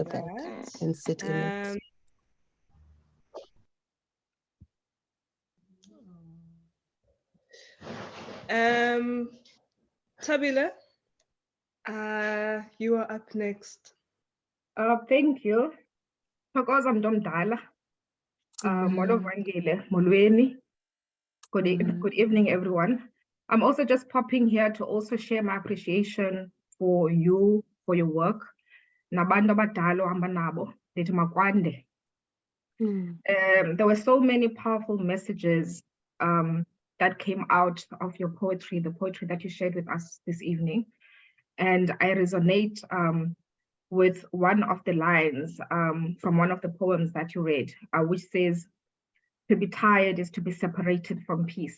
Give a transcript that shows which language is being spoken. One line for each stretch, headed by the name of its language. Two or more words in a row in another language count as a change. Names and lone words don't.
English: all of that and sit in it. Tabila, you are up next. Thank you.
Xhosa: Thokoza mntu omdala. Molo vangile, molweni.
English: Good evening, everyone. I'm also just popping here to also share my appreciation for you, for your work.
Xhosa: Nabantu abadala ohamba nabo, ndithi makwande.
English: There were so many powerful messages that came out of your poetry, the poetry that you shared with us this evening. And I resonate with one of the lines from one of the poems that you read, which says, to be tired is to be separated from peace.